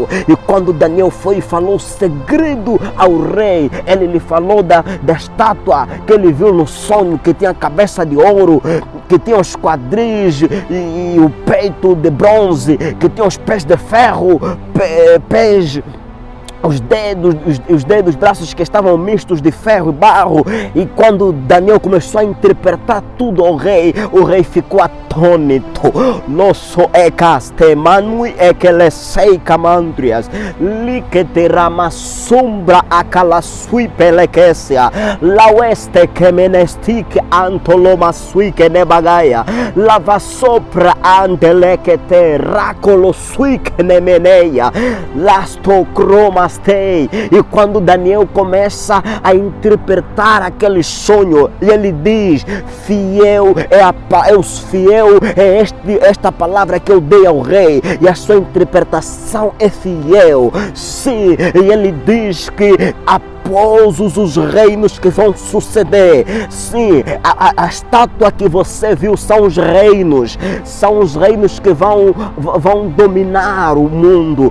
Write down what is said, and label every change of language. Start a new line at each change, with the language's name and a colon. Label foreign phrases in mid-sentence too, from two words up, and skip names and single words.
Portuguese: E quando Daniel foi e falou o segredo ao rei, ele lhe falou da estátua que ele viu no sonho, que tinha a cabeça de ouro, que tinha os quadris e o peito de bronze, que tinha os pés de ferro, os dedos, braços que estavam mistos de ferro e barro. E quando Daniel começou a interpretar tudo ao rei, o rei ficou atônito. Nosso ecastemanui ekelesei camandrias, liketerama sombra akalasui pelekesia, laueste kemenestik antoloma sui kenebagaia, lava sopra antelekete rakolo sui kenemeneia, lastocroma. E quando Daniel começa a interpretar aquele sonho, ele diz: fiel é esta palavra que eu dei ao rei, e a sua interpretação é fiel. Sim, e ele diz que após os reinos que vão suceder, sim, a estátua que você viu são os reinos que vão dominar o mundo.